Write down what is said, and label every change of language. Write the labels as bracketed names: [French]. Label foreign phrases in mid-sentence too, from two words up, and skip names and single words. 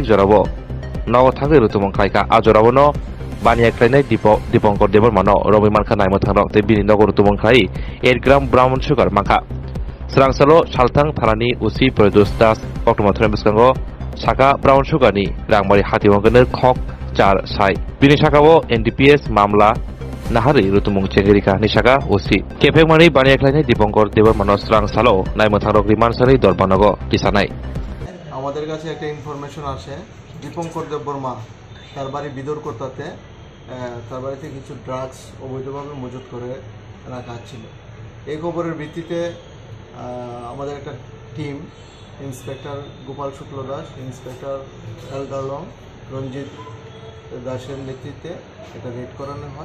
[Kok Borok] jorabo nogo thangoi rutumong khlaika ajorabono baniaklainai Dipankar Debarmano robi markha naimo thangrok te bini nogo rutumong khlai 8 gram [English] brown sugar [Kok Borok] mangkha srangsalo saltang thanani usi Produce Das Oktomathram biskango Saka [English] brown sugar [Kok Borok] ni rangmari hatiwangkene khok 4 sai bini sakao NDPS mamla nahari rutumung chengerika ni saka usi kefekmani baniaklainai Dipankar Debarmano srangsalo naimo thangrok rimansari dorpanago tisanai [Bangla] আমাদের কাছে একটা ইনফরমেশন আসে দীপঙ্কর দেববর্মা তার বাড়ি বিদরকোটাতে তার বাড়িতে কিছু ড্রাগস অবৈধভাবে মজুত করে রাখা ছিল। এই খবরের ভিত্তিতে আমাদের একটা টিম ইন্সপেক্টর গোপাল শুক্ল দাস, ইন্সপেক্টর এলদালং রঞ্জিত দাসের নেতৃত্বে এটা রেড করানো হয়।